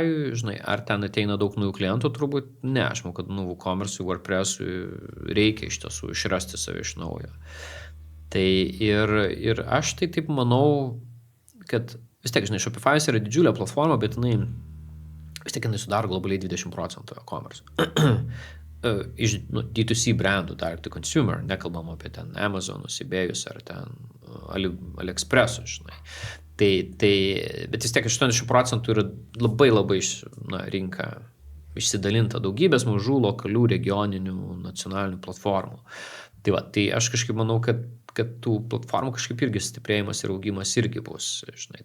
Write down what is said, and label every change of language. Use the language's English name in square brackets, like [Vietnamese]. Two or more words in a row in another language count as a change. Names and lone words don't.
[Lithuanian] Žinai, ar ten ateina daug naujų klientų, turbūt ne. Aš manau, kad WooCommerce'ui, WordPress'ui reikia iš tiesų išrasti save iš naujo. Tai ir aš tai taip manau, kad vis tiek, žinai, Shopify'us yra didžiulė platforma, bet vis tiek jinai sudaro globaliai 20% e-commerce. Iš D2C brandų, [English] direct to consumer, [Lithuanian] nekalbam apie ten Amazonus, eBayus ar ten AliExpressus, žinai. Bet vis tiek 80% yra labai rinka išsidalinta daugybės mažų, lokalių, regioninių, nacionalinių platformų. Tai aš kažkaip manau, kad tų platformų kažkaip irgi stiprėjimas ir augimas irgi bus, žinai.